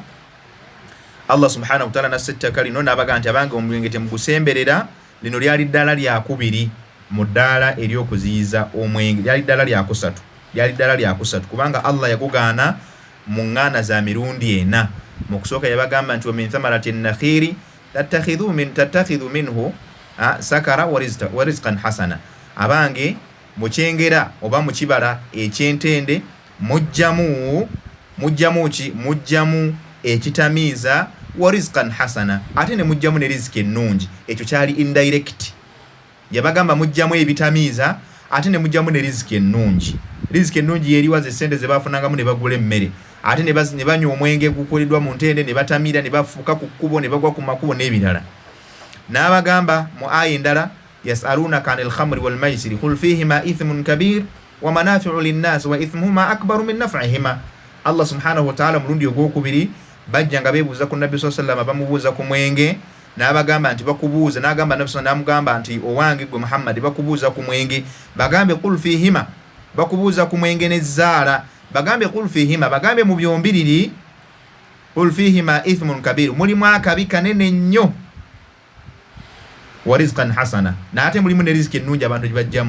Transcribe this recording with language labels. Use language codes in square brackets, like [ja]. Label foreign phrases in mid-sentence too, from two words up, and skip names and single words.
[lg] Allah [ar] سبحانه وتعالى [lg] nasettaka lino n'abaga nti abange omwenge temugusemberera. Lino lyali ddala lyakubiri mu ddaala ery'okuziyiza omwenge, lyali ddala lyakusatu, kubanga Allah yagugaana mu ŋŋaana za mirundi ena. Mu kusooka yabagamba nti [ar] ومن ثمرات النخيل تتخذون منه سكرا ورزقا حسنا, [lg] abange mukyengera oba mu kibala ekyentende mujjamu ekitamiiza, [ar] ورزقا حسنا, [lg] ate ne mujjamu ne riziki ennungi. Ekyo kyali indirect, yabagamba mujjamu ebitamiiza ate ne mujjamu ne riziki ennungi. Riziki ennungi yeriwaza essente ze bafunangamu ne bagula emmere, ate ne banywa omwenge gukoleddwa mu ntende, ne batamiira, ne bafuuka ku kkubo, ne bagwa ku makubo n'ebirala. N'abagamba mu aya endala, [ar] يسألونك عن الخمر والميسر قل فيهما إثم كبير ومنافع للناس وإثمهما أكبر من نفعهما. [lg] Allah [ar] سبحانه وتعالى [lg] mulundi ogwokubiri bajja nga beebuuza ku Nabbi [ar] صلى الله عليه وسلم, [lg] bamubuuza ku mwenge, n'abagamba nti bakubuuza, n'agamba Nabbi [ar] صلى الله عليه وسلم, [lg] n'amugamba nti owange gwe Muhammad bakubuuza ku mwenge, bagambe [ar] قل فيهما, [lg] bakubuuza ku mwenge n'ezzaala, bagambe [ar] قل فيهما, [lg] bagambe mu byombiriri, [ar] قل فيهما إثم كبير, [lg] mulimu akabi kanene nnyo, [ar] ورزقا حسنا, [lg] n'ate mulimu ne riziki ennungi abantu gye bajjamu.